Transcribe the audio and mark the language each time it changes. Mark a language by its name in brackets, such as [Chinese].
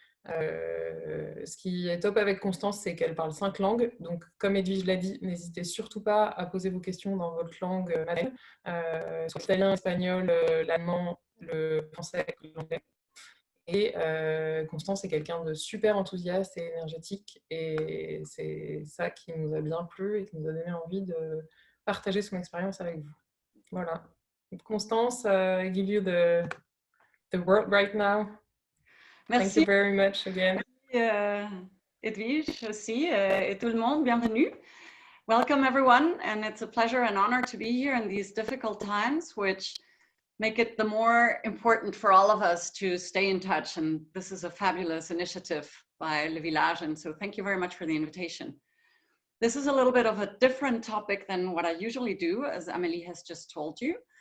[French] Ce qui est top avec Constance, c'est qu'elle parle 5 langues, donc comme Edwige l'a dit, n'hésitez surtout pas à poser vos questions dans votre langue maternelle, soit l'italien, l'espagnol, l'allemand, le français, l'anglais. Et Constance est quelqu'un de super enthousiaste et énergétique, et c'est ça qui nous a bien plu et qui nous a donné envie de partager son expérience avec vous. Voilà. [English] Constance, I give you the word right now. [French] Merci. [English] Thank you very much again. [French] Edwige aussi, et tout le monde, bienvenue. [English] Welcome everyone, and it's a pleasure and honor to be here in these difficult times, which make it the more important for all of us to stay in touch. And this is a fabulous initiative by Le Village, and so thank you very much for the invitation. This is a little bit of a different topic than what I usually do, as Amélie has just told you.